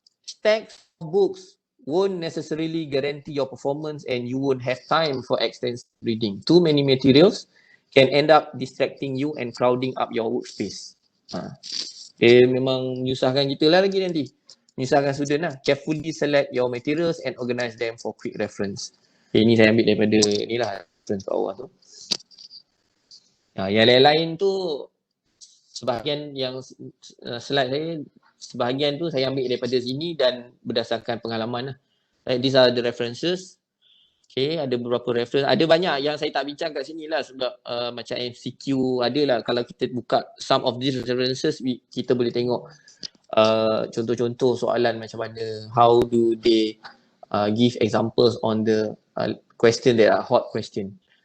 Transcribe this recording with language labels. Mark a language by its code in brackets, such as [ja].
[en] Stacks of books won't necessarily guarantee your performance and you won't have time for extensive reading. Too many materials can end up distracting you and crowding up your workspace. [ms] Memang menyusahkan kita lah lagi nanti. Menyusahkan student lah. [en] Carefully select your materials and organize them for quick reference. [ms] Ini saya ambil daripada ni lah, reference kat bawah tu. Yang lain-lain tu, sebahagian yang slide saya, sebahagian tu saya ambil daripada sini dan berdasarkan pengalaman lah. [en] Right, these are the references. [ms] Okay, ada beberapa reference. Ada banyak yang saya tak bincang kat sini lah sebab macam MCQ ada lah. Kalau kita buka [en] some of these references, [ms] kita boleh tengok contoh-contoh soalan macam mana. [en] How do they give examples on the question that are hot question.